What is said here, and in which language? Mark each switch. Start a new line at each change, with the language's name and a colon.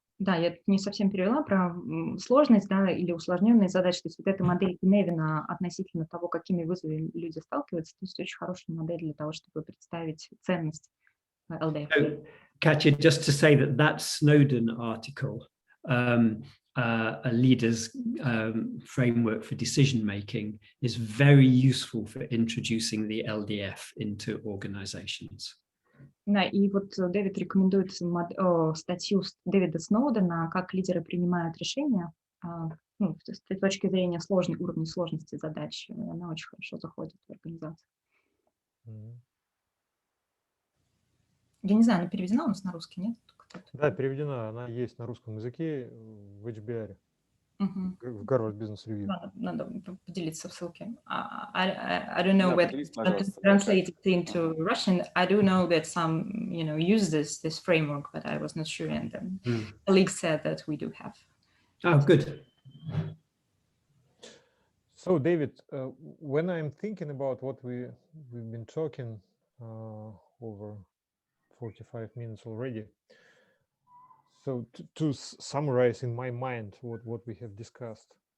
Russian: Да, я не совсем перевела про сложность, да, или усложненные задачи. То есть вот эта модель Куневина относительно того, какими вызовами люди сталкиваются, то есть очень хорошая модель для того, чтобы представить ценность ЛДФ.
English: So, Katya, just to say that Snowden article, a leader's framework for decision making, is very useful for introducing the LDF into organizations.
Russian: Да, и вот Дэвид рекомендует статью Дэвида Сноудена, как лидеры принимают решения, с точки зрения уровня сложности задач. Она очень хорошо заходит в организацию. Я не знаю, она переведена у нас на русский, нет? Да, переведена. Она есть на русском языке в HBR, в Harvard Business Review. Надо поделиться в ссылке.
English: I don't know whether it's translated into Russian. I do know that some, use this framework, but I was not sure. And the colleague said that we do have. Oh, good. So, David, when I'm thinking about what we've been talking over 45 minutes already, so to summarize in my mind what we have discussed,